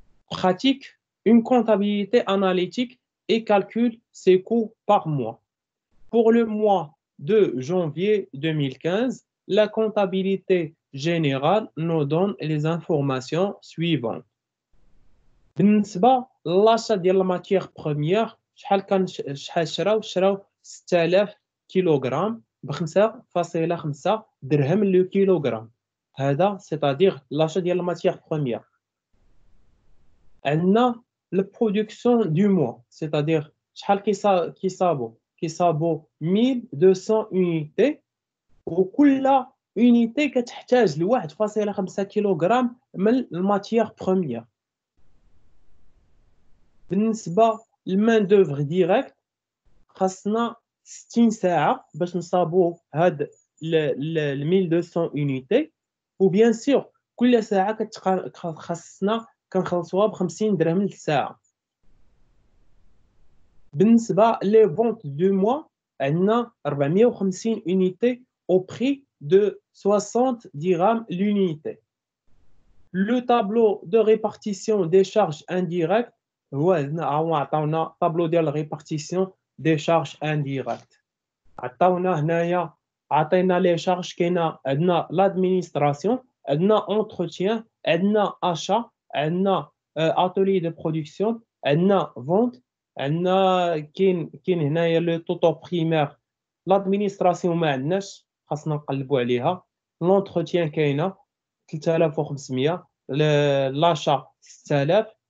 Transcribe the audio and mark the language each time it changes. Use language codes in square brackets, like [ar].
[fr] pratique une comptabilité analytique et calcule ses coûts par mois. Pour le mois de janvier 2015, la comptabilité générale nous donne les informations suivantes. [ar] بالنسبة للاشا ديال الماتيغ بروميير، شحال شراو 6000 كيلوغرام ب 5.5 درهم لو كيلوغرام. هذا c'est-à-dire l'achat ديال الماتيغ بروميير. عندنا لو برودكسيون دو موا، c'est-à-dire شحال كيصابوا 1200 unité، وكل اونيتي كتحتاج ل 1.5 كيلوغرام من الماتيير بروميير. بالنسبه للمان دوفر ديريكت خاصنا 60 ساعه باش نصابو هاد 1200 اونيتي، وبيان سور كل ساعه خاصنا كنخلصوها ب 50 درهم للساعه. بالنسبه لي فونت دو موا عندنا 450 اونيتي au prix de 60 dirhams l'unité. [fr] Le tableau de répartition des charges indirectes هو عطاونا tableau ديال répartition des charges indirectes. [ar] عطاونا هنايا عطينا لي شارج كاينه عندنا l'administration، عندنا entretien، عندنا achat، عندنا atelier de production، عندنا vente، عندنا كاين هنايا لو توتو بريمير. l'administration ما عندناش خاصنا نقلبوا عليها. l'entretien كاينه 3500، l'achat 6000.